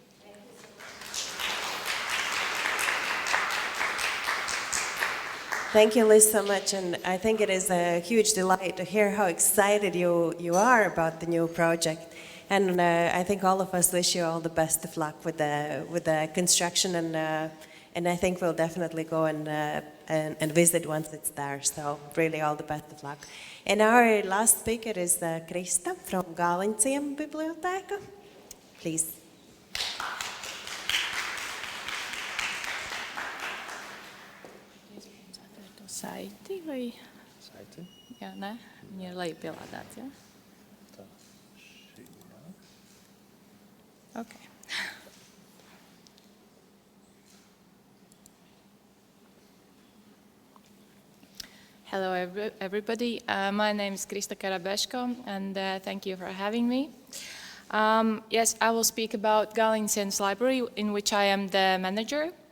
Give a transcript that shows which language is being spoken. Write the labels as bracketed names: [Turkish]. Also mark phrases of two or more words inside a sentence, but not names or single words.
[English] Thank you, Liz, so much, and I think it is a huge delight to hear how excited you are about the new project. And I think all of us wish you all the best of luck with the construction, and I think we'll definitely go and visit once it's there. So really, all the best of luck. And our last speaker is Krista from Gāliņciem Bibliotēka. Please. [Latvian] Saiti vai? Saiti. Jā, nē, viņi ir lejupielādēts, jā? Tā, šī, jā. [English] Okay. Hello everybody, my name is Krista Karabeško and thank you for having me. Yes, I will speak about Gāliņciem's library in which I am the manager.